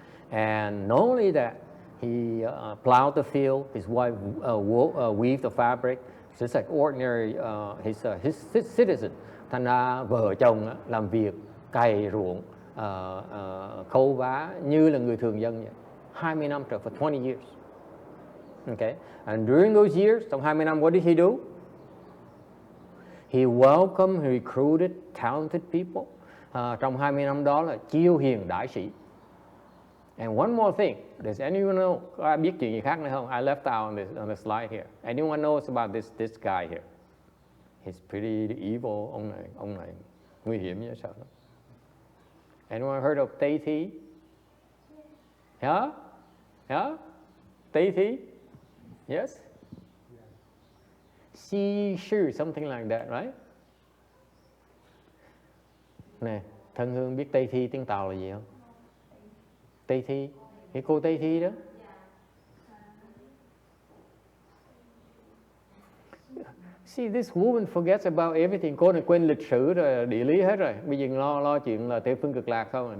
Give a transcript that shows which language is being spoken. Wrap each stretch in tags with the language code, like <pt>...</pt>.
<en>And not only that, he plowed the field. His wife weaved the fabric, just like ordinary his citizen.</en> <vi>Thành ra vợ chồng làm việc cày ruộng, khâu vá như là người thường dân vậy. 20 năm trời,</vi> <en>for 20 years. Okay, and during those years,</en> <vi>trong 20 năm,</vi> <en>what did he do? He welcomed, he recruited talented people.</en> <vi>Trong 20 năm đó là chiêu hiền đại sĩ.</vi> <en>And one more thing, does anyone know?</en> <vi>Có ai biết chuyện gì khác nữa không?</vi> <en>I left out on the slide here. Anyone knows about this guy here? He's pretty evil.</en> <vi>Ông này nguy hiểm như sao đó.</vi> <en>Anyone heard of Tây Thi? Yeah? Tây Thi? Yes? Xi sư, something like that, right?</en> <vi>Nè, thân Hương biết Tây Thi tiếng Tàu là gì không? Tây Thi, cái cô Tây Thi đó.</vi> <en>See, this woman forgets about everything.</en> <vi>Cô này quên lịch sử rồi, địa lý hết rồi. Bây giờ lo chuyện là Tây phương cực lạc không.</vi>